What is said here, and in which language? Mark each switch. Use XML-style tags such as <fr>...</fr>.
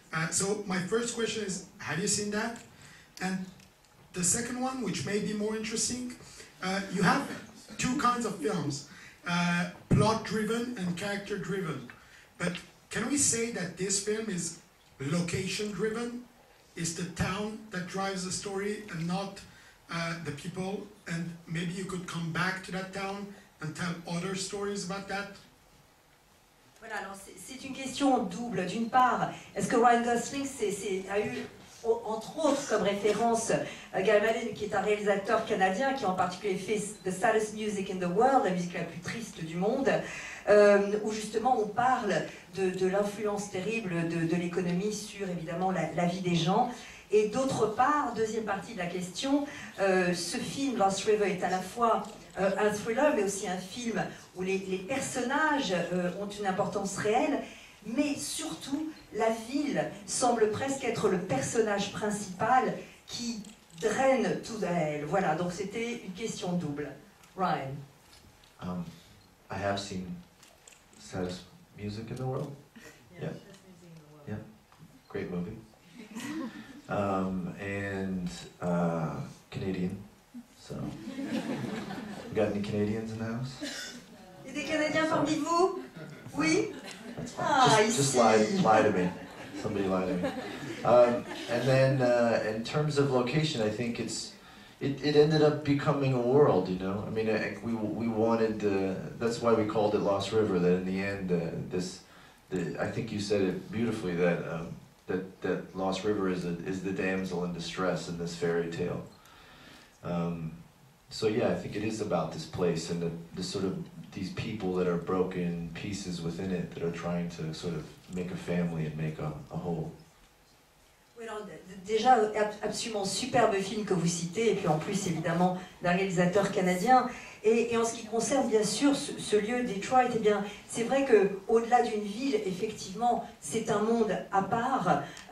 <en>So my first question is, have you seen that? And the second one, which may be more interesting, you have two kinds of films, plot-driven and character-driven. But can we say that this film is location-driven? Is the town that drives the story and not the people? And maybe you could come back to that town and tell other stories about that?</en> <fr>Voilà, alors c'est une question double. D'une part, est-ce que Ryan Gosling a eu, entre autres, comme référence Guy Maddin, qui est un réalisateur canadien, qui en particulier fait The Saddest Music in the World, la musique la plus triste du monde, où justement on parle de l'influence terrible de l'économie sur évidemment la vie des gens. Et d'autre part, deuxième partie de la question, ce film, Lost River, est à la fois un thriller, mais aussi un film où les personnages ont une importance réelle, mais surtout, la ville semble presque être le personnage principal qui draine tout à elle. Voilà, donc c'était une question double. Ryan.</fr> <en>I have seen Saddest Music in the World. Yeah. Yeah. Great movie. And Canadian. So, we got any Canadians in the house?</en> <fr>Il y a des Canadiens parmi vous? Oui? Ah,</fr> <en>just lie to me. Somebody lie to me. And then in terms of location, I think it ended up becoming a world, you know. I mean, we wanted that's why we called it Lost River. That in the end, I think you said it beautifully that that Lost River is the damsel in distress in this fairy tale. So yeah, I think it is about this place and the sort of these people that are broken pieces within it that are trying to sort of make a family and make a whole.</en> <fr>Oui, alors, déjà, absolument superbe film que vous citez, et puis en plus évidemment d'un réalisateur canadien. Et en ce qui concerne bien sûr ce lieu Detroit, eh bien, c'est vrai qu'au-delà d'une ville, effectivement, c'est un monde à part.</fr>